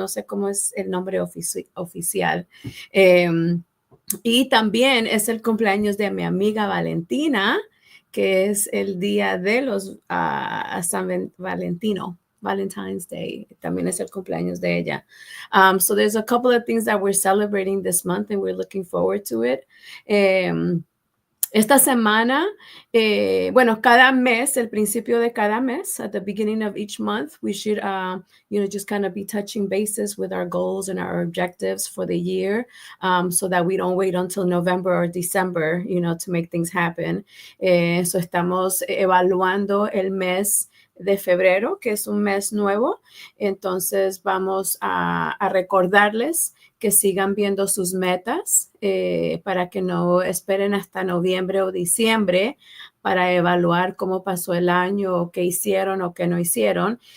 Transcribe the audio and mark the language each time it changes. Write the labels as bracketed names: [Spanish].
[Spanish] No sé cómo es el nombre oficial. Y también es el cumpleaños de mi amiga Valentina, que es el día de los San Valentino, Valentine's Day. También es el cumpleaños de ella. [English] So there's a couple of things that we're celebrating this month and we're looking forward to it. [Spanish] Esta semana, bueno, cada mes, [English] el principio de cada mes, at the beginning of each month, we should, just kind of be touching bases with our goals and our objectives for the year, so that we don't wait until November or December, to make things happen. [Spanish] So estamos evaluando el mes de febrero, que es un mes nuevo. Entonces vamos a recordarles que sigan viendo sus metas para que no esperen hasta noviembre o diciembre para evaluar cómo pasó el año, o qué hicieron o qué no hicieron.